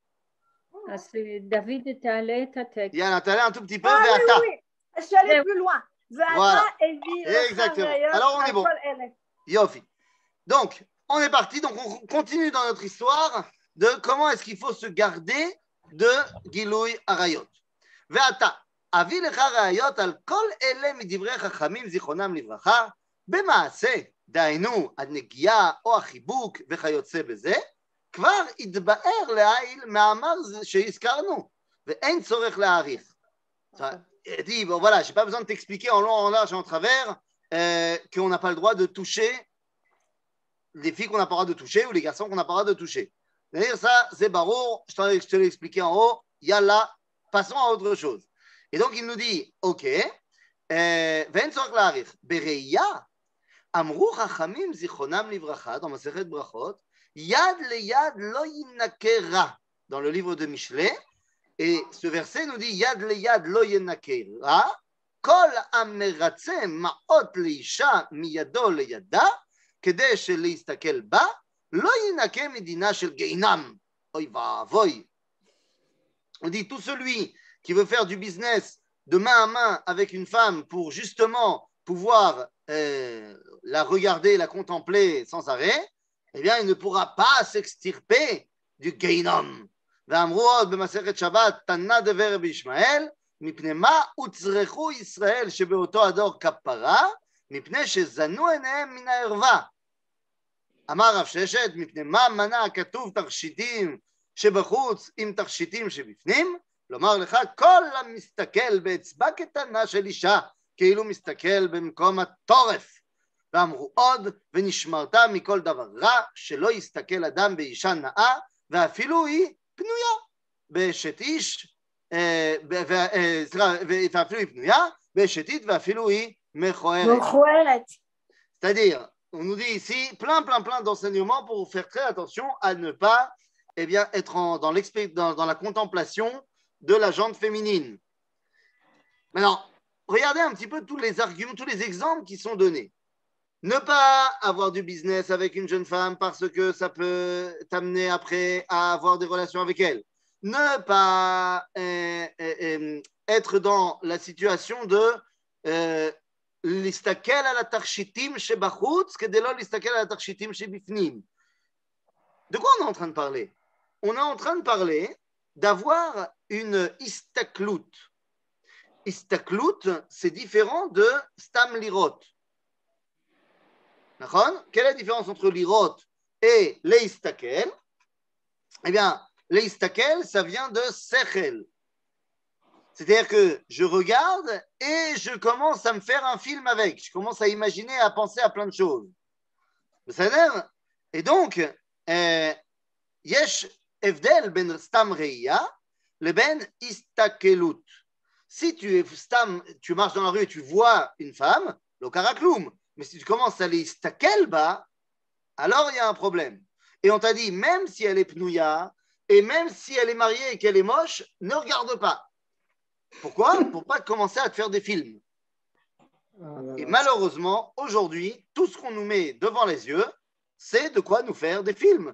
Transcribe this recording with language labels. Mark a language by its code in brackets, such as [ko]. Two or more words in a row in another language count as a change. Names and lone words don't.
[fr] David était allé à tête. Yann, t'es allé un tout petit peu vers ta. Oui, je suis allé plus loin. Voilà. Exactement. Alors on est bon. Yofi. Donc, on est parti. Donc, on continue dans notre histoire de comment est-ce qu'il faut se garder de [he] גילוי עריות. ועתה אביא לך ראיות על כל אלה מדברי חכמים זכרונם לברכה, במעשה, דהיינו, הנגיעה או החיבוק וכיוצא בזה, כבר התבאר לעיל מהמאמר שהזכרנו, ואין צורך להאריך. [fr] dit, bon, voilà, je n'ai pas besoin de t'expliquer en long, en large et en travers qu'on n'a pas le droit de toucher les filles qu'on n'a pas le droit de toucher ou les garçons qu'on n'a pas le droit de toucher. C'est-à-dire ça, c'est barour, je te l'ai expliqué en haut, yalla, passons à autre chose. Et donc il nous dit, [he] ok, ואין צורך להאריך, בראייה, אמרו חכמים זיכרונם לברכה, dans מסכת ברכות, יד ליד לא ינקה רע, [fr] dans le livre de Michelet, et ce verset nous dit, [he] יד ליד לא ינקה רע, כל המרצה מעות לאישה מידו לידה, כדי שלהסתכל בה, לא ינקה מדינה של גיהינם. אוי ואבוי. [fr] On dit, tout celui qui veut faire du business de main à main avec une femme pour justement pouvoir la regarder, la contempler sans arrêt, eh bien, il ne pourra pas s'extirper du Gehinnom. [he] ואמרו עוד במסכת שבת, תנא דבר רבי ישמעאל, מפני מה הוצרכו ישראל שבאותו הדור כפרה, מפני שזנו עיניהם מן הערווה. אמר רב ששת, מפני מה מנע הכתוב תכשיטים שבחוץ עם תכשיטים שבפנים? לומר לך, כל המסתכל באצבע קטנה של אישה, כאילו מסתכל במקום הטורף. ואמרו עוד, ונשמרת מכל דבר רע, שלא יסתכל אדם באישה נאה, ואפילו היא פנויה. באשת איש, ואפילו היא פנויה, באשת איש, ואפילו היא מכוערת. [fr] C'est-à-dire, on nous dit ici plein d'enseignements pour faire très attention à ne pas être dans la contemplation de la jante féminine. Maintenant, regardez un petit peu tous les arguments, tous les exemples qui sont donnés. Ne pas avoir du business avec une jeune femme parce que ça peut t'amener après à avoir des relations avec elle. Ne pas être dans la situation de [he] להסתכל על התכשיטים שבחוץ כדי לא להסתכל על התכשיטים שבפנים. [fr] De quoi on est en train de parler? On est en train de parler d'avoir une istaklout. Istaklout, c'est différent de [he] סתם לראות. [fr] D'accord? Quelle est la différence entre lirot et leistakel? Eh bien, leistakel, ça vient de sechel. C'est-à-dire que je regarde et je commence à me faire un film avec. Je commence à imaginer, à penser à plein de choses. בסדר? Et donc, [he] יש הבדל בין סתם ראייה לבין הסתכלות. [fr] Si tu marches dans la rue et tu vois une femme, [he] לא קרה כלום. [fr] Mais si tu commences à [he] להסתכל בה, [fr] alors il y a un problème. Et on t'a dit, même si elle est pnouya, et même si elle est mariée et qu'elle est moche, ne regarde pas. Pourquoi? Pour pas commencer à te faire des films. Et malheureusement, aujourd'hui, tout ce qu'on nous met devant les yeux, c'est de quoi nous faire des films.